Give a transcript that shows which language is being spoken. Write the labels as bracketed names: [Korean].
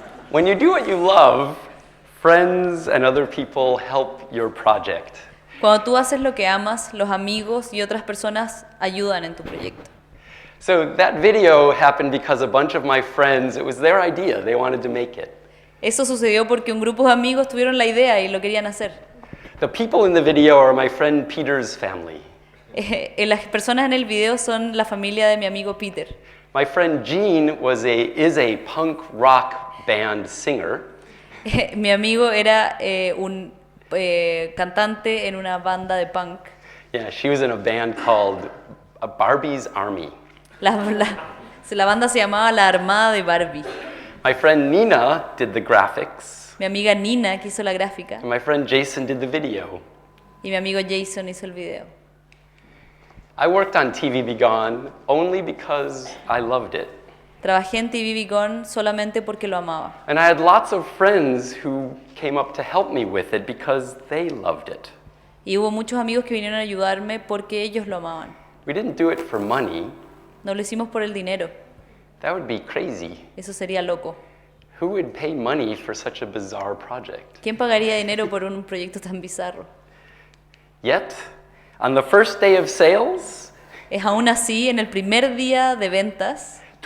[English] When you do what you love, friends and other people help your project. [Spanish] Cuando tú haces lo que amas, los amigos y otras personas ayudan en tu proyecto. [English] So that video happened because a bunch of my friends, it was their idea, they wanted to make it. [Spanish] Eso sucedió porque un grupo de amigos tuvieron la idea y lo querían hacer. [English] The people in the video are my friend Peter's family. [Spanish] Las personas en el video son la familia de mi amigo Peter. [English] My friend Gene is a punk rock band singer. [Spanish] Mi amigo era un cantante en una banda de punk. [English] Yeah, she was in a band called Barbie's Army. [Spanish] La banda se llamaba La Armada de Barbie. [English] My friend Nina did the graphics. [Spanish] Mi amiga Nina que hizo la gráfica. [English] And my friend Jason did the video. [Spanish] Y mi amigo Jason hizo el video. [English] I worked on TV Begon only because I loved it. [Spanish] Trabajé en TV Beacon solamente porque lo amaba. [English] And I had lots of friends who came up to help me with it because they loved it. [Spanish] Y hubo muchos amigos que vinieron a ayudarme porque ellos lo amaban. [English] We didn't do it for money. [Spanish] No lo hicimos por el dinero. [English] That would be crazy. [Spanish] Eso sería loco. [English] Who would pay money for such a bizarre project? [Spanish] ¿Quién pagaría dinero por un proyecto tan bizarro? [English] Yet, on the first day of sales, [Spanish] Es aún así, en el primer día de ventas,